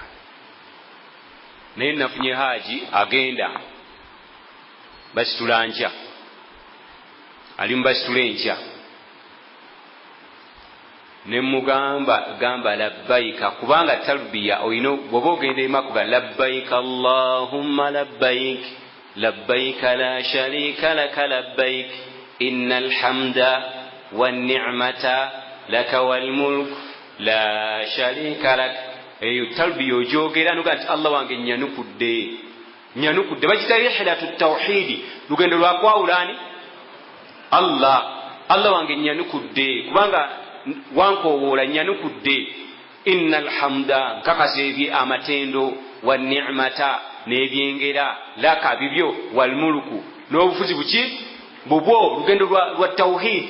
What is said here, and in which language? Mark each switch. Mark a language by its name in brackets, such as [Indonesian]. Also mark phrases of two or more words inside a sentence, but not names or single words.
[Ganda] naye nafunye haji agenda basitula nkya, ali mu basitula enkya, ne mugamba gamba labbaika, kubanga talbiya olina bw'oba ogenda e Makka [Arabic] لبيك اللهم لبيك لبيك لا شريك لك لبيك إن الحمد والنعمة لك والملك لا شريك لك. [Ganda] eyo talbiya ojogera nuga nti allah wange nyanukudde. bagita [Arabic] رحلة توحيد, [Ganda] lugendo lwakwawulani allah wange nyanukudde kubanga wankowoola, nyanukudde. [Arabic] إن الحمد, [Ganda] nkakasa ebye amatendo, [Arabic] والنعمة, [Ganda] n'ebyengera, laka bibyo, [Arabic] والملك, [Ganda] n'obufuzi buki bubwo, lugendo lwa tawhid.